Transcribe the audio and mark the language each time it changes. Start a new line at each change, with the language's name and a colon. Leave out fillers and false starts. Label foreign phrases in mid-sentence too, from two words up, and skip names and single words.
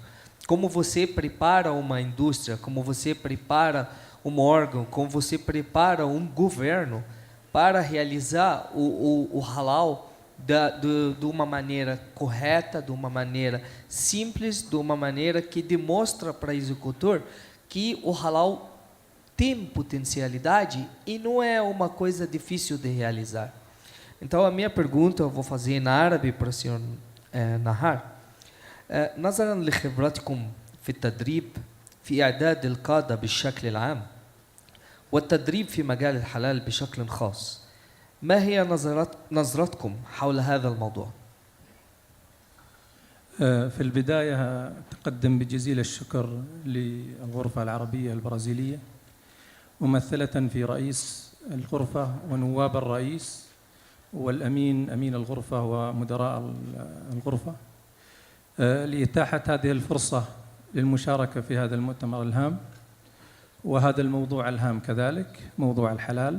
Portuguese: Como você prepara uma indústria, como você prepara um órgão, como você prepara um governo para realizar o halal de uma maneira correta, de uma maneira simples, de uma maneira que demonstra para o executor que o halal tem potencialidade e não é uma coisa difícil de realizar. Então, a minha pergunta eu vou fazer em árabe para o senhor Nahar.
Arabic: نظرا لخبرتكم في التدريب في إعداد القادة بالشكل العام والتدريب في مجال الحلال بشكل خاص، ما هي نظرتكم حول هذا الموضوع؟ في البداية أقدم بجزيل الشكر للغرفة العربية البرازيلية ممثلة في رئيس الغرفة ونواب الرئيس والأمين أمين الغرفة ومدراء الغرفة لإتاحة هذه الفرصة للمشاركة في هذا المؤتمر الهام وهذا الموضوع الهام كذلك، موضوع الحلال.